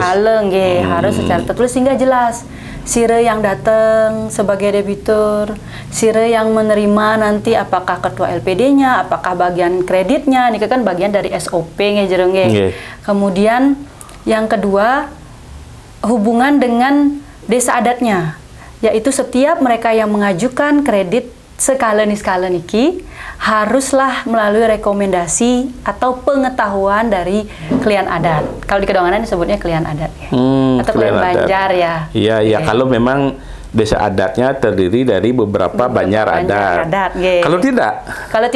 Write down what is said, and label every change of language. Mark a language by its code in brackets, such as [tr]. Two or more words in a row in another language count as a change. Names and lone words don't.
[id] Harus secara tertulis sehingga jelas. Sire yang datang sebagai debitur, sire yang menerima nanti apakah ketua LPD-nya, apakah bagian kreditnya, ini kan bagian dari SOP Kemudian yang kedua, hubungan dengan desa adatnya, yaitu setiap mereka yang mengajukan kredit skala niskala niki haruslah melalui rekomendasi atau pengetahuan dari klien adat. Kalau di Kedonganan disebutnya klien adat atau klien Banjar Iya, kalau memang desa adatnya terdiri dari beberapa banjar adat. Kalau tidak